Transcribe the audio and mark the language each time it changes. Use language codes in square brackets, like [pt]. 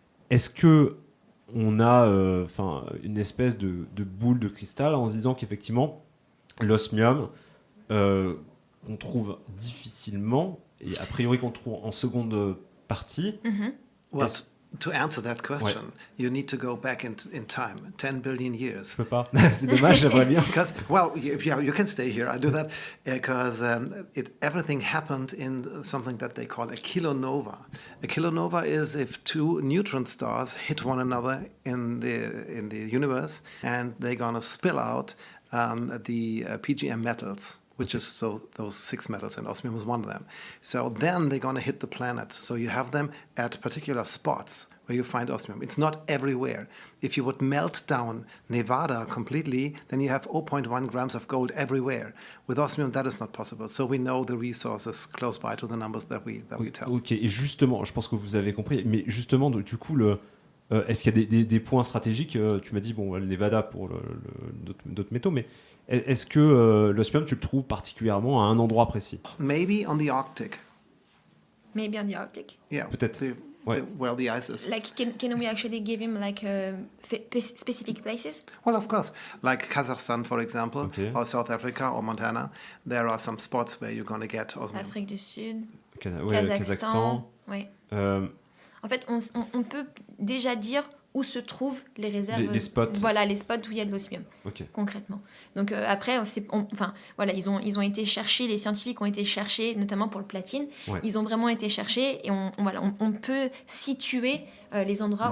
[fr] Est-ce que on a une espèce de boule de cristal en se disant qu'effectivement l'osmium qu'on trouve difficilement et a priori qu'on trouve en seconde partie. [en] Well, Yes. to answer that question, you need to go back in time, 10 billion years. [fr] Je peux pas. C'est dommage, j'aimerais bien. [en] Because, well, you can stay here. I do that because everything happened in something that they call a kilonova. A kilonova is if two neutron stars hit one another in the universe, and they're gonna spill out the PGM metals, which is those 6 metals, and osmium is one of them. So then they're going to hit the planet. So you have them at particular spots where you find osmium. It's not everywhere. If you would melt down Nevada completely, then you have 0.1 grams of gold everywhere. With osmium, that is not possible. So we know the resources close by to the numbers that we tell. [fr] Ok, et justement, je pense que vous avez compris, mais justement, du coup, Est-ce qu'il y a des points stratégiques tu m'as dit, bon, le Nevada pour d'autres métaux, mais est-ce que l'osmium, tu le trouves particulièrement à un endroit précis? [en] Maybe on the Arctic. Maybe on the Arctic. Yeah. [fr] Peut-être. [en] Where the ice is. Like, can we actually give him like specific places? Well, of course. Like Kazakhstan, for example, Okay. or South Africa or Montana, there are some spots where you're going to get osmium. [fr] Afrique du Sud, Kazakhstan. Kazakhstan. Oui. Euh, En fait, on peut déjà dire où se trouvent les réserves. Les spots. Voilà, les spots où il y a de l'osmium, ok. concrètement. Donc après, ils ont été cherchés, les scientifiques ont été cherchés, notamment pour le platine. Ouais. Ils ont vraiment été cherchés et on peut situer les endroits